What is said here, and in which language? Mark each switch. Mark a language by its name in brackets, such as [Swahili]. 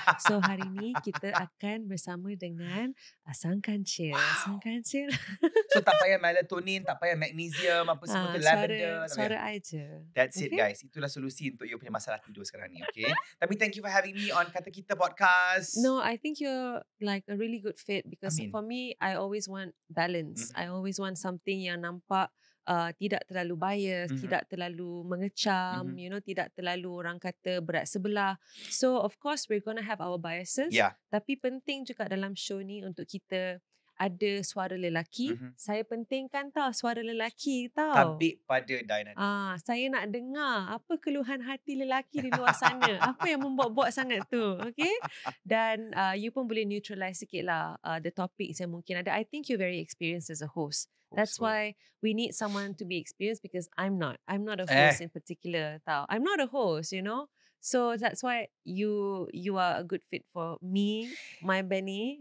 [Malay] So hari ni kita akan bersama dengan Sang Kancil. Sang Kancil. So tak payah melatonin, tak payah magnesium, apa semua tu, lavender. tak Suara payah. I je. [English] That's it Okay? guys. [Malay] Itulah solusi untuk you punya masalah tidur sekarang ni. [English] Okay. Tapi thank you for having me on Kata Kita Podcast. No, I think you're like a really good fit because [Malay] Amin. [English] for me, I always want balance. [Malay] I always want something yang nampak tidak terlalu bias, tidak terlalu mengecam, [English] you know, [Malay] tidak terlalu orang kata berat sebelah. [English] So of course we're gonna have our biases. Yeah. [Malay] Tapi penting juga dalam show ni untuk kita ada suara lelaki. Saya pentingkan tau suara lelaki tau. Tabik pada Diana. Saya nak dengar apa keluhan hati lelaki di luar sana. Apa yang membuat-buat sangat tu. [English] Okay? [Malay] Dan you pun boleh neutralize sikit lah the topics yang mungkin ada. [English] I think you're very experienced as a host. That's why we need someone to be experienced because I'm not. I'm not a host in particular [Malay] tau. [English] I'm not a host, you know. So that's why you are a good fit for me, my Benny.